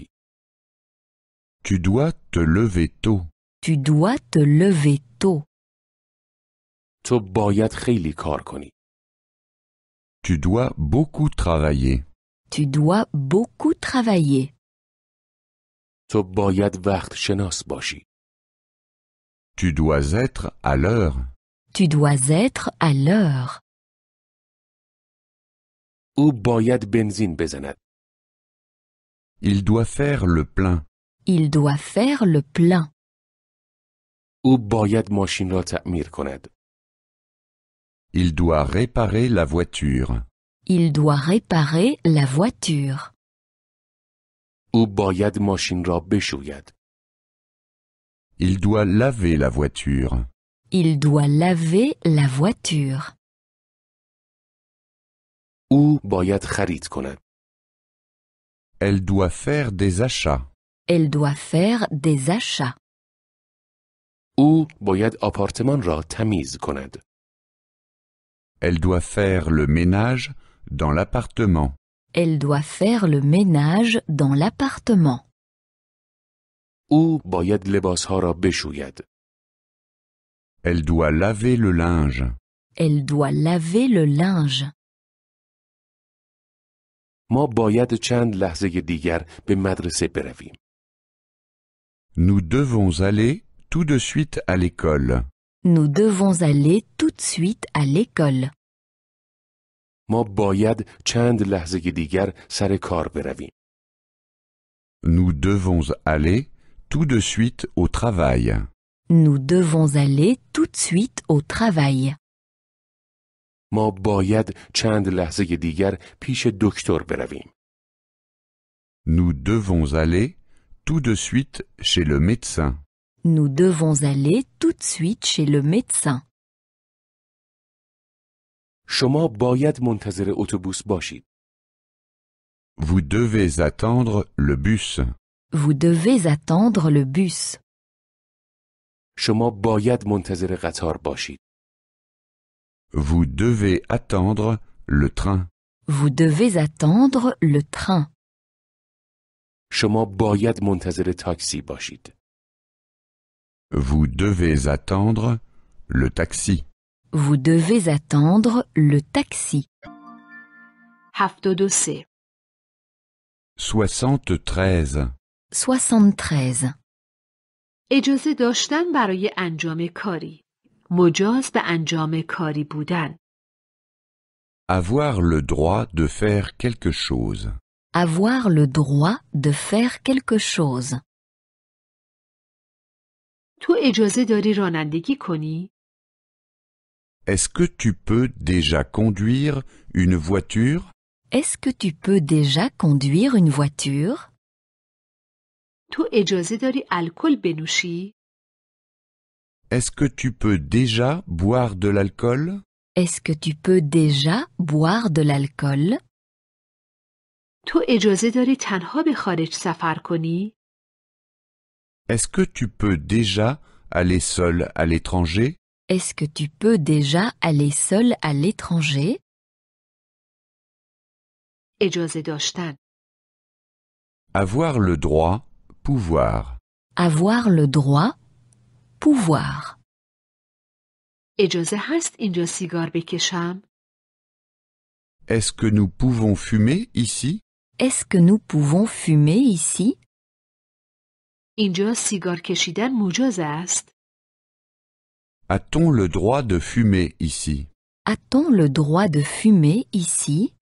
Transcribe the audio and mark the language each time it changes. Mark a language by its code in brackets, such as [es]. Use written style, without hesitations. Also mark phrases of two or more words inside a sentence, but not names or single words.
[fr] Tu dois te lever tôt. Tu dois te lever tôt. [fa] تو باید خیلی کار کنی. [fr] Tu dois beaucoup travailler. Tu dois beaucoup travailler. [fa] تو باید وقت شناس باشی. [fr] Tu dois être à l'heure. Tu dois être à l'heure. [fa] او باید بنزین بزند. [fr] Il doit faire le plein. Il doit faire le plein. [fa] او باید ماشین را تعمیر کند. [fr] Il doit réparer la voiture. Il doit réparer la voiture. [fa] او باید ماشین را بشوید. [fr] Il doit laver la voiture. Il doit laver la voiture. [fa] او باید خرید کند. [fr] Elle doit faire des achats. Elle doit faire des achats. [fa] او باید آپارتمان را تمیز کند. [fr] Elle doit faire le ménage dans l'appartement. Elle doit faire le ménage dans l'appartement. [fa] او باید لباسها را بشوید. [fr] Elle doit laver le linge. Elle doit laver le linge. [fa] ما باید چند لحظه دیگر به مدرسه برویم. [fr] Nous devons aller tout de suite à l'école. Nous devons aller tout de suite à l'école. [fa] ما باید چند لحظه دیگر سر کار برویم. [fr] Nous devons aller tout de suite au travail. Nous devons aller tout de suite au travail. [fa] ما باید چند لحظه دیگر پیش دکتر برویم. [fr] Nous devons aller tout de suite chez le médecin. Nous devons aller tout de suite chez le médecin. [fa] شما باید منتظر اتوبوس باشید. [fr] Vous devez attendre le bus. Vous devez attendre le bus. [fa] شما باید منتظر قطار باشید. [fr] Vous devez attendre le train. Vous devez attendre le train. [fa] شما باید منتظر تاکسی باشید. [fr] Vous devez attendre le taxi. Vous devez attendre le taxi. 73. 73. 73. [fa] اجازه داشتن برای انجام کاری. مجاز به انجام کاری بودن. [fr] Avoir le droit de faire quelque chose. Avoir le droit de faire quelque chose. [fa] تو اجازه داری رانندگی کنی؟ [fr] Est-ce que tu peux déjà conduire une voiture? Est-ce que tu peux déjà conduire une voiture? [fa] تو اجازه داری الکل بنوشی؟ [fr] Est-ce que tu peux déjà boire de l'alcool? Est-ce que tu peux déjà boire de l'alcool? [fa] تو اجازه داری تنها به خارج سفر کنی؟ [fr] Est-ce que tu peux déjà aller seul à l'étranger? Est-ce que tu peux déjà aller seul à l'étranger? [fa] اجازه داشتن. [fr] Avoir le droit, pouvoir. Avoir le droit, pouvoir. [fa] اجازه هست اینجا سیگار بکشم؟ [fr] Est-ce que nous pouvons fumer ici? Est-ce que nous pouvons fumer ici? [fa] اینجا سیگار کشیدن مجاز است؟ [fr] A-t-on le droit de fumer ici? A-t-on le droit de fumer ici?